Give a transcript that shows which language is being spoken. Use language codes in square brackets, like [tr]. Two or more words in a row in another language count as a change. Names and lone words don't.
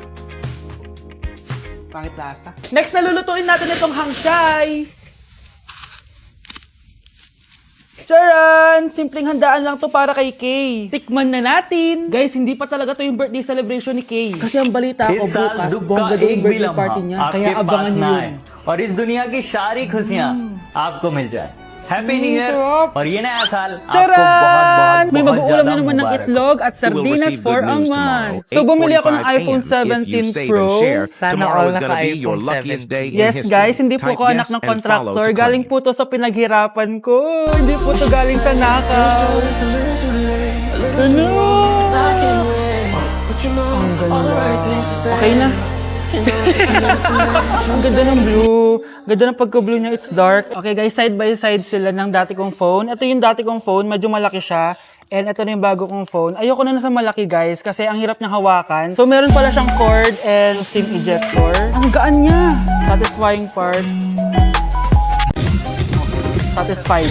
[tl] Pangit lasa. Next, nalulutuin natin itong hangshai. Charan! Simpleng handaan lang to para kay Kay. Tikman na natin. Guys, hindi pa talaga to yung [en] birthday celebration [tl] ni Kay. Kasi ang balita ko [hi] इस साल [tl] bukas, [hi] दुख [tl] bongga [hi] का [tl] daw yung [hi] एक भी [tl] birthday [hi] लम्हा [tl] party niya. Kaya [hi] आपके [tl] abangan [hi] पास [tl] niyo [hi] ना [tl] yun. [hi] आए और इस दुनिया की सारी खुशियाँ आपको मिल जाए [en] happy new year [tl] sarap. [hi] और ये नया साल आपको [tl] Charan! May [hi] बहुत [tl] mag-uulam [hi] ज्यादा [tl] na naman ng [hi] मुबारक हो। [tl] itlog at [en] You will [tl] sardinas [en] receive for good a news month. tomorrow, So, [tl] bumili ako ng [en] 8:45 [tl] iPhone [en] a.m. If you [tl] 17 [en] save [tl] Pro. [en] and share, [tl] Sana [en] tomorrow [tl] all [en] is gonna be [tl] naka-iPhone [en] your luckiest [tl] 17. [en] day in [tl] Yes [en] history. [tl] guys, hindi po [en] Type [tl] ako anak [en] yes [tl] ng [en] and follow [tl] contractor. [en] to [tl] Galing [en] claim. [tl] po to sa pinaghirapan ko. Hindi po to galing sa nakaw. Ano? Ang ganda. Okay na. Ang ganda ng blue. Ganda ng pagka-blue niya, [en] it's dark. [tl] Okay guys, side by side sila ng dati kong phone. Ito yung dati kong phone, medyo malaki siya. And ito na yung bago kong phone. Ayoko na sa malaki guys, kasi ang hirap niyang hawakan. So meron pala siyang [en] cord and SIM ejector. [tl] Ang gaan niya. [en] Satisfying part. [tl] Satisfied.